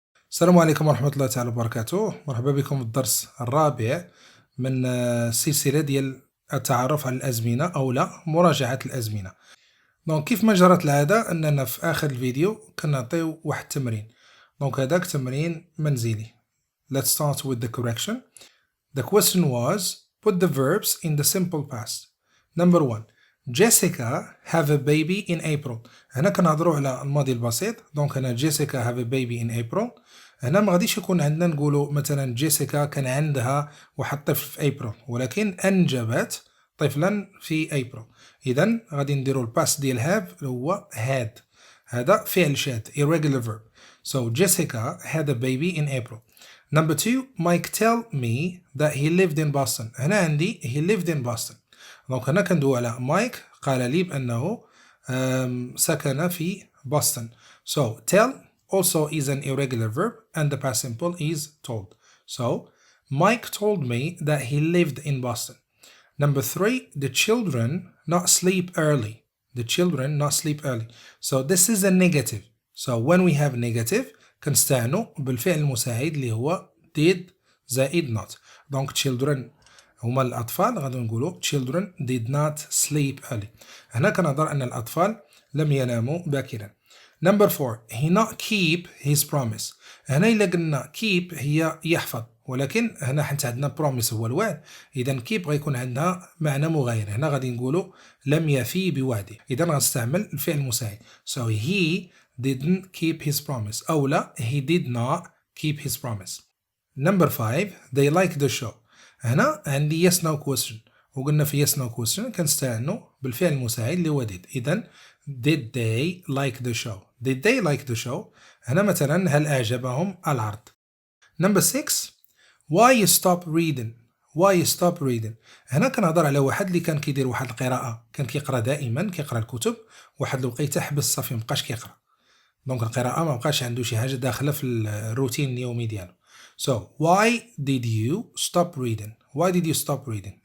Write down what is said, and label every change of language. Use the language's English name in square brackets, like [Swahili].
[Arabic] السلام عليكم ورحمة الله تعالى وبركاته. مرحبا بكم في الدرس الرابع من السلسلة ديال التعرف على الأزمنة أو لا مراجعة الأزمنة. دونك كيف ما جرت العادة أننا في آخر الفيديو كنعطيو واحد التمرين. دونك هذاك تمرين منزلي. [English] Let's start with the correction. The question was put the verbs in the simple past. Number 1. Jessica have a baby in April. [Arabic] هنا كنهضروا على الماضي البسيط. دونك هنا [English] Jessica have a baby in April. [Arabic] هنا ما غاديش يكون عندنا نقولوا مثلا جيسيكا كان عندها واحد الطفل في ابريل، ولكن انجبت طفلا في ابريل. اذا غادي نديروا الباس ديال هاف اللي هو had. هذا فعل شاذ [English] irregular verb. So Jessica had a baby in April. Number 2. Mike tell me that he lived in Boston. [Arabic] هنا عندي [English] he lived in Boston. [Arabic] دونك هنا كندوي على مايك قال لي بأنه سكن في بoston. [English] So tell also is an irregular verb and the past simple is told. So Mike told me that he lived in Boston. Number 3. The children not sleep early. The children not sleep early. So this is a negative. So when we have negative [Arabic] كنستعنوا بالفعل المساعد اللي هو [English] did [Arabic] زائد [English] not. Donc children [Arabic] هما الأطفال غادي نقولوا [English] children did not sleep early. [Arabic] هنا كنهضر أن الأطفال لم يناموا باكرا. [English] Number 4. He not keep his promise. [Arabic] هنا إلا قلنا keep هي يحفظ، ولكن هنا حتى عندنا promise هو الوعد، إذا keep غيكون عندها معنى مغاير. هنا غادي نقولوا لم يفي بوعده، إذا غنستعمل الفعل المساعد. [English] So he didn't keep his promise [Arabic] أو لا [English] he did not keep his promise. Number 5. They like the show. [Arabic] هنا عندي yes no question، وقلنا في yes no question كنستعملوا بالفعل المساعد اللي هو did. إذا [English] did they like the show. Did they like the show؟ [Arabic] هنا مثلا هل أعجبهم العرض. [English] Number 6. Why you stop reading. Why you stop reading. [Arabic] هنا كنهضر على واحد اللي كان كيدير واحد القراءة، كان كيقرا دائما، كيقرا الكتب، واحد الوقيته حبس صافي مبقاش كيقرا. دونك القراءة ما بقاش عنده شي حاجة داخلة في الروتين اليومي ديالو. [English] So why did you stop reading. Why did you stop reading.